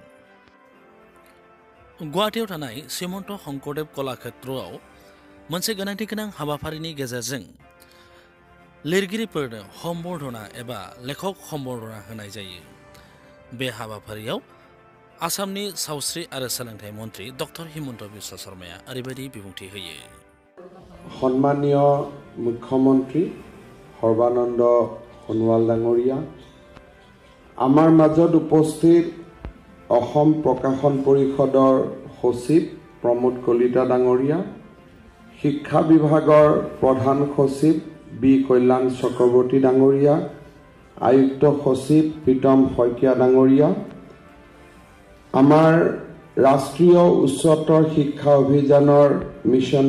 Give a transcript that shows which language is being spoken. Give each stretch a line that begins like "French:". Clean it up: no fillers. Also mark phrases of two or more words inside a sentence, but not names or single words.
Bodo: गुवाहाटीआव थानाय श्रीमन्त शंकरदेव कलाक्षेत्रआव मोनसे गोनांथि गोनां हाबाफारिनि गेजेरजों लिरगिरिफोरनो सम्बर्धना एबा लेखक सम्बर्धना होनाय जायो। बे हाबाफारियाव आसामनि सावस्रि आरो सोलोंथाइ मन्त्रि डक्टर हिमन्त बिश्व शर्माया ओरैबायदि बिबुंथि होयो।
Assamese: সন্মানীয় মুখ্যমন্ত্ৰী সৰ্বানন্দ সোণোৱাল ডাঙৰীয়া, আমাৰ মাজত উপস্থিত অসম প্ৰকাশন পৰিষদৰ সচিব প্ৰমোদ কলিতা ডাঙৰীয়া, শিক্ষা বিভাগৰ প্ৰধান সচিব বি কল্যাণ চক্ৰৱৰ্তী ডাঙৰীয়া, আয়ুক্ত সচিব প্ৰীতম শইকীয়া ডাঙৰীয়া, আমাৰ ৰাষ্ট্ৰীয় উচ্চতৰ শিক্ষা অভিযানৰ মিছন